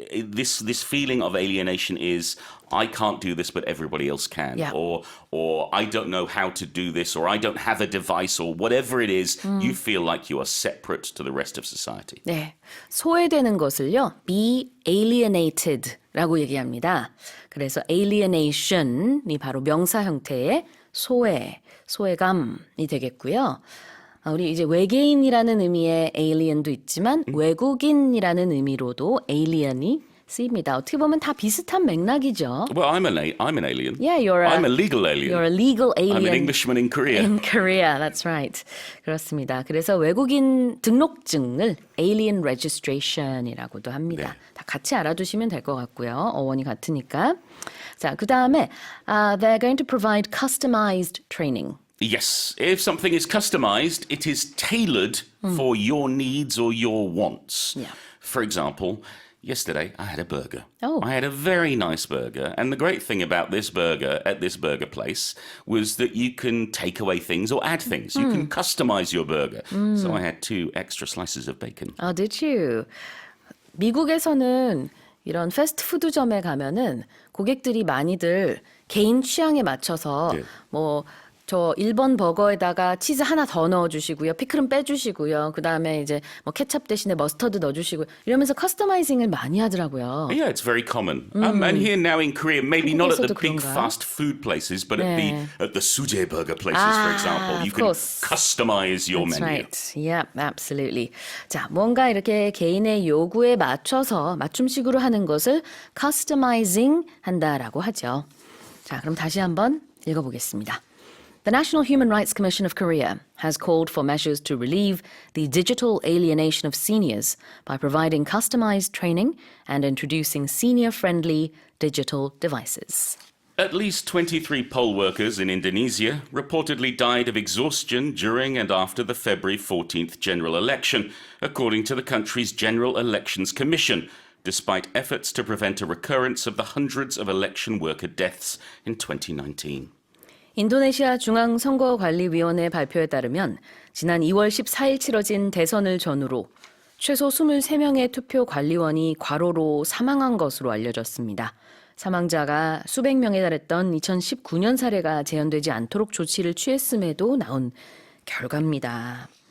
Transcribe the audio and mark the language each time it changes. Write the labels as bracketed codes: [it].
[en] This feeling of alienation is, I can't do this, but everybody else can. Or I don't know how to do this, or I don't have a device, or whatever it is, you feel like you are separate to the rest of society. [ko] 네, 소외되는 것을요, [en] be alienated [ko] 라고 얘기합니다. 그래서 alienation이 바로 명사 형태의 소외감이 되겠고요. 우리 이제 외계인이라는 의미의 alien도 있지만 외국인이라는 의미로도 alien이 쓰입니다. 어떻게 보면 다 비슷한 맥락이죠. [en] Well, I'm an alien. Yeah, I'm a legal alien. You're a legal alien. I'm an Englishman in Korea. In Korea, that's right. [ko] 그렇습니다. 그래서 외국인 등록증을 [en] alien registration [ko] 이라고도 합니다. 네. 다 같이 알아두시면 될 것 같고요. 어원이 같으니까. 자, 그 다음에 [en] they're going to provide customized training. Yes, if something is customized, it is tailored for your needs or your wants. Yeah. For example, yesterday I had a burger. Oh. I had a very nice burger. And the great thing about this burger at this burger place was that you can take away things or add things. You can customize your burger. So I had 2 extra slices of bacon. Oh, did you? [ko] 미국에서는 이런 패스트푸드점에 가면은 고객들이 많이들 개인 취향에 맞춰서 네. 뭐 저 1번 버거에다가 치즈 하나 더 넣어주시고요. 피클은 빼주시고요. 그 다음에 이제 뭐 케첩 대신에 머스터드 넣어주시고 이러면서 커스터마이징을 많이 하더라고요. [en] Yeah, it's very common. And here now in Korea, maybe not at the big [ko] 그런가? [en] fast food places, but [ko] 네. [en] at the suje burger places, for example, you of can course. customize your That's menu. right. Yeah, absolutely. [ko] 자, 뭔가 이렇게 개인의 요구에 맞춰서 맞춤식으로 하는 것을 customizing 한다라고 하죠. 자, 그럼 다시 한번 읽어보겠습니다. [en] The National Human Rights Commission of Korea has called for measures to relieve the digital alienation of seniors by providing customized training and introducing senior-friendly digital devices. At least 23 poll workers in Indonesia reportedly died of exhaustion during and after the February 14th general election, according to the country's General Elections Commission, despite efforts to prevent a recurrence of the hundreds of election worker deaths in 2019. [ko] 인도네시아 중앙선거관리위원회 발표에 따르면 지난 2월 14일 치러진 대선을 전후로 최소 23명의 투표 관리원이 과로로 사망한 것으로 알려졌습니다. 사망자가 수백 명에 달했던 2019년 사례가 재현되지 않도록 조치를 취했음에도 나온 결과입니다.